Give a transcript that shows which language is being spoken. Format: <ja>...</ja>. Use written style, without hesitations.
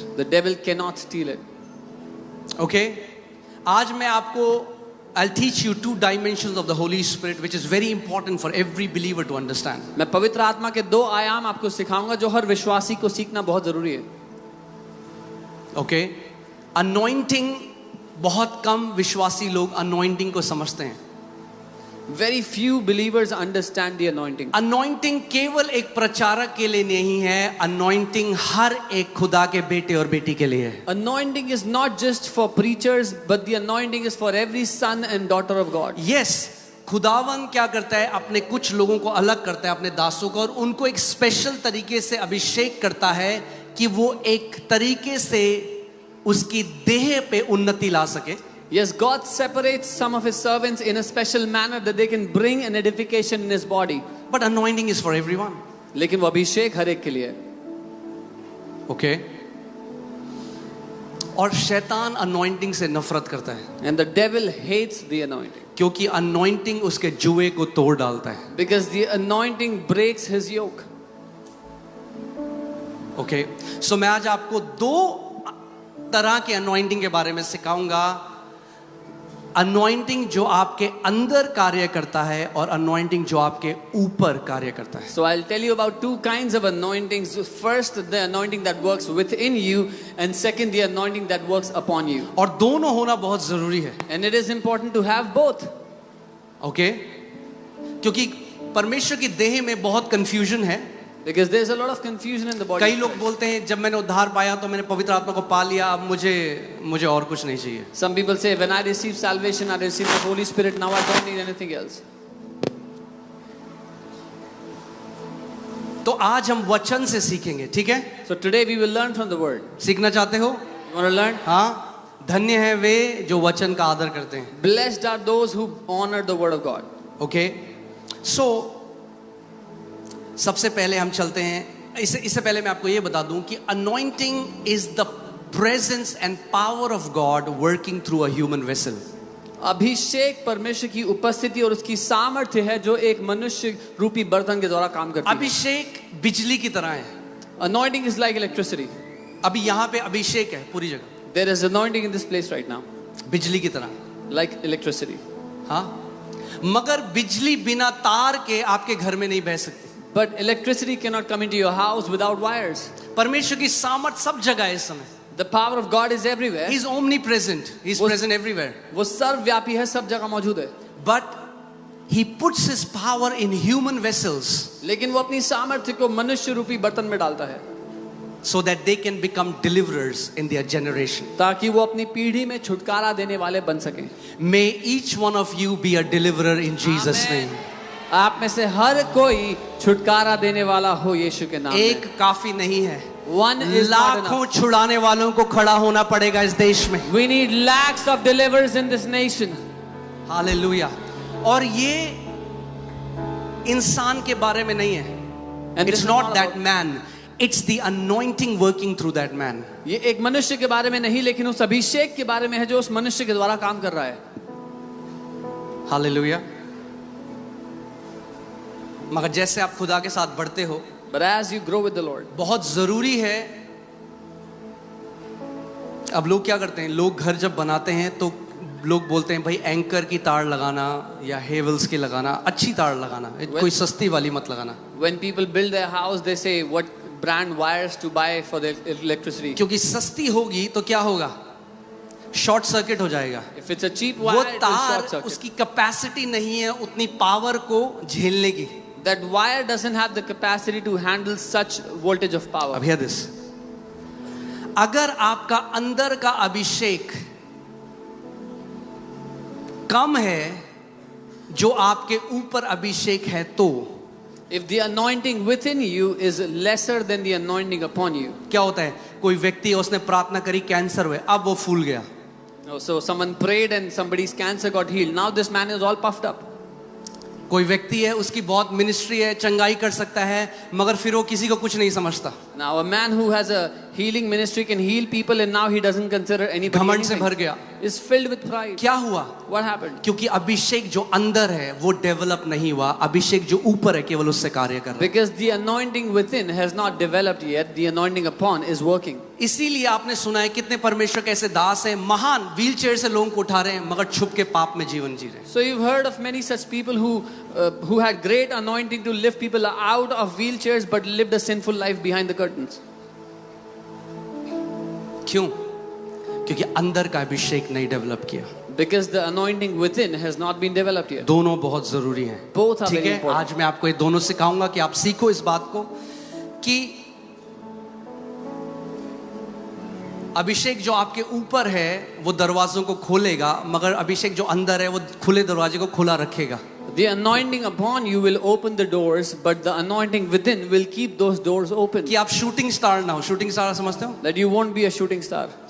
<en>The devil cannot steal it. Okay.</en> <hi>आज मैं आपको</hi> <en>I'll teach you two dimensions of the Holy Spirit which is very important for every believer to understand.</en> <hi>मैं पवित्र आत्मा के दो आयाम आपको सिखाऊंगा जो हर विश्वासी को सीखना बहुत जरूरी है. ओके. अनॉइंटिंग, बहुत कम विश्वासी लोग अनॉइंटिंग को समझते हैं.</hi> <en>Very few believers understand the anointing.</en> <hi>Anointing केवल एक प्रचारक के लिए नहीं है, अनॉइंटिंग हर एक खुदा के बेटे और बेटी के लिए है.</hi> <en>Anointing is not just for preachers, but the anointing is for every son and daughter of God.</en> <hi>Yes, खुदावन क्या करता है, अपने कुछ लोगों को अलग करता है, अपने दासों को, और उनको एक स्पेशल तरीके से अभिषेक करता है कि वो एक तरीके से उसकी देह पे उन्नति ला सके.</hi> <en>Yes, God separates some of his servants in a special manner that they can bring an edification in his body. But anointing is for everyone.</en> <hi>लेकिन वो अभिषेक हर एक के लिए है. ओके. और शैतान अनॉइंटिंग से नफरत करता है.</hi> <en>And the devil hates the anointing.</en> <hi>क्योंकि अनॉइंटिंग उसके जुए को तोड़ डालता है.</hi> <en>Because the anointing breaks his yoke. Okay.</en> <hi>सो मैं आज आपको दो तरह के अनॉइंटिंग के बारे में सिखाऊंगा. अनॉइंटिंग जो आपके अंदर कार्य करता है और अनॉइंटिंग जो आपके ऊपर कार्य करता है.</hi> <en>So I'll tell you about two kinds of anointings. First, the anointing that works within you, and second, the anointing that works upon you.</en> <hi>और दोनों होना बहुत जरूरी है.</hi> <en>And it is important to have both. Okay.</en> <hi>क्योंकि परमेश्वर की देह में बहुत कंफ्यूजन है.</hi> <en>Because there's a lot of confusion in the body.</en> <hi>कई लोग बोलते हैं जब मैंने उद्धार पाया तो मैंने पवित्र आत्मा को पा लिया, अब मुझे और कुछ नहीं चाहिए.</hi> <en>Some people say, when I received salvation, I received the Holy Spirit, now I don't need anything else.</en> <hi>तो आज हम वचन से सीखेंगे, ठीक है?</hi> <en>So today we will learn from the word.</en> <hi>सीखना चाहते हो?</hi> <en>You want to learn?</en> <hi>हाँ. धन्य है वे जो वचन का आदर करते हैं.</hi> <en>Blessed are those who honor the word of God.</en> <hi>Okay. सो सबसे पहले हम चलते हैं. इससे पहले मैं आपको ये बता दूं कि</hi> <en>Anointing is the presence and power of God working through a human vessel.</en> <hi>अभिषेक परमेश्वर की उपस्थिति और उसकी सामर्थ्य है जो एक मनुष्य रूपी बर्तन के द्वारा काम करती है. अभिषेक बिजली की तरह है.</hi> <en>Anointing is like electricity.</en> <hi>अभी यहाँ पे अभिषेक है पूरी जगह.</hi> <en>There is anointing in this place right now.</en> <hi>बिजली की तरह.</hi> <en>Like electricity.</en> <hi>हाँ. मगर बिजली बिना तार के आपके घर में नहीं बह सकती.</hi> <en>But electricity cannot come into your house without wires.</en> <hi>परमेश्वर की सामर्थ सब जगह है इस समय.</hi> <en>The power of God is everywhere. He is omnipresent. He is present everywhere.</en> <hi>वो सर्वव्यापी है, सब जगह मौजूद है.</hi> <en>But he puts his power in human vessels</en> <hi>लेकिन वो अपनी सामर्थ्य को मनुष्य रूपी बर्तन में डालता है</hi> <en>so that they can become deliverers in their generation.</en> <hi>ताकि वो अपनी पीढ़ी में छुटकारा देने वाले बन सकें.</hi> <en>May each one of you be a deliverer in Jesus' Amen. name.</en> <hi>आप में से हर कोई छुटकारा देने वाला हो यीशु के नाम में. एक काफी नहीं है,</hi> <en>One is not</en> <hi>लाखों</hi> <en>enough.</en> <hi>छुड़ाने वालों को खड़ा होना पड़ेगा इस देश में.</hi> <en>We need lakhs of deliverers in this nation.</en> <hi>Hallelujah. और ये इंसान के बारे में नहीं है.</hi> <en>And this It's is not not that about- man. It's the anointing working through that man.</en> <hi>ये एक मनुष्य के बारे में नहीं, लेकिन उस अभिषेक के बारे में है जो उस मनुष्य के द्वारा काम कर रहा है. हालेलुया. मगर जैसे आप खुदा के साथ बढ़ते हो,</hi> <en>But as you grow with the Lord,</en> <hi>बहुत जरूरी है. अब लोग क्या करते हैं, लोग घर जब बनाते हैं तो लोग बोलते हैं भाई एंकर की तार लगाना या हेवल्स की लगाना, अच्छी तार लगाना, कोई सस्ती वाली मत लगाना.</hi> <en>when people build their house, they say what brand wires to buy for their electricity.</en> <hi>क्योंकि सस्ती होगी तो क्या होगा, शॉर्ट सर्किट हो जाएगा.</hi> <en>If it's a cheap</en> <hi>वो</hi> <en>wire, it will</en> <hi>तार</hi> <en>short circuit.</en> <hi>उसकी कैपेसिटी नहीं है उतनी पावर को झेलने की.</hi> <en>That wire doesn't have the capacity to handle such voltage of power.</en> <hi>अब</hi> <en>hear this,</en> <hi>अगर आपका अंदर का अभिषेक कम है जो आपके ऊपर अभिषेक है तो</hi> <en>If the anointing within you is lesser than the anointing upon you.</en> <hi>क्या होता है, कोई व्यक्ति है, उसने प्रार्थना करी, कैंसर हुए, अब वो फूल गया.</hi> <en>So someone prayed and somebody's cancer got healed. Now this man is all puffed up.</en> <hi>कोई व्यक्ति है, उसकी बहुत मिनिस्ट्री है, चंगाई कर सकता है, मगर फिर वो किसी को कुछ नहीं समझता.</hi> <en>Now a man who has a healing ministry can heal people and now he doesn't consider anybody</en> <hi>घमंड से</hi> <en>anything.</en> <hi>भर गया.</hi> <en>Is filled with pride.</en> <hi>क्या हुआ?</hi> <en>What happened?</en> <hi>क्योंकि अभिषेक जो अंदर है वो डेवलप नहीं हुआ, अभिषेक जो ऊपर है केवल उससे कार्य कर रहा है.</hi> <en>Because the anointing within has not developed yet, the anointing upon is working.</en> <hi>इसीलिए आपने सुना है कितने परमेश्वर के ऐसे दास हैं, महान व्हील चेयर से लोगों को उठा रहे हैं, मगर छुप के पाप में जीवन जी रहे हैं.</hi> <en>So you've heard of many such people who had great anointing to lift people out of wheelchairs but lived a sinful life behind the curtains.</en> <hi>क्यों? क्योंकि अंदर का अभिषेक नहीं डेवलप किया.</hi> <en>Because the anointing within has not been developed yet.</en> <hi>दोनों बहुत जरूरी हैं.</hi> <en>Both are</en> <hi>ठीक</hi> <en>very</en> <hi>है,</hi> <en>important.</en> <hi>आज मैं आपको ये दोनों सिखाऊंगा कि आप सीखो इस बात को कि अभिषेक जो आपके ऊपर है वो दरवाजों को खोलेगा, मगर अभिषेक जो अंदर है वो खुले दरवाजे को खुला रखेगा.</hi> <en>The anointing upon you will open the doors, but the anointing within will keep those doors open.</en> <hi>कि आप शूटिंग स्टार ना हो. शूटिंग स्टार समझते हो?</hi> <en>That you won't be a shooting star.</en>